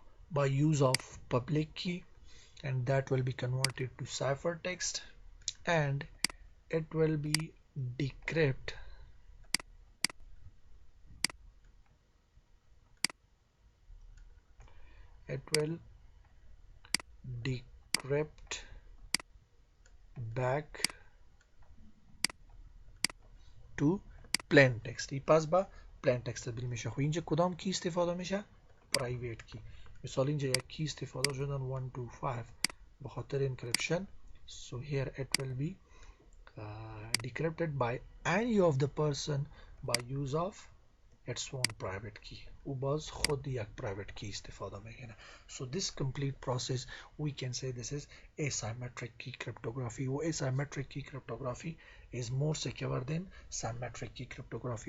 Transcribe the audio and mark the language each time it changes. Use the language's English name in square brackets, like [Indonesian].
[English] by use of public key, and that will be converted to ciphertext, and it will be decrypt back to plain text. [Persian] ای پس با plain text تبدیل میشه. خب اینجا کدام کی استفاده میشه؟ private کی. مثال اینجا یک کی استفاده شدن 125 به خاطر [English] encryption, so here it will be decrypted by any of the person by use of its own private key. [Persian] او باز خود یک private key استفاده میکنه. [English] So this complete process we can say this is asymmetric key cryptography. [Persian] و [English] asymmetric key cryptography is more secure than symmetric key cryptography.